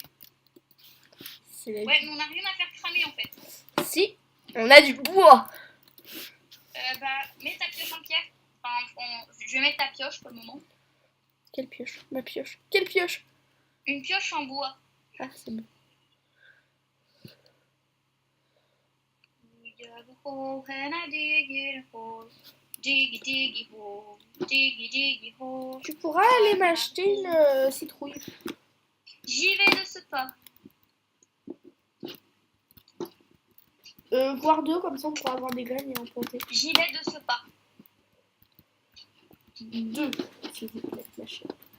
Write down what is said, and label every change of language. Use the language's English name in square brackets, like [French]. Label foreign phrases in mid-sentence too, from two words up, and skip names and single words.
[French] C'est la Ouais, mais on n'a rien à faire cramer, en fait. Si, on a du bois. Bah, mets ta pioche en pierre. Enfin, je vais mettre ta pioche pour le moment. Quelle pioche? Ma pioche. Quelle pioche? Une pioche en bois. Ah, c'est bon. [English] We dug a hole and I dig it a hole. Diggy diggy hole. Diggy diggy hole. [French] Tu pourras aller m'acheter une citrouille. J'y vais de ce pas. Voire deux, comme ça on pourra avoir des graines et en planter. J'y vais de ce pas. Deux, s'il vous plaît, ma chérie.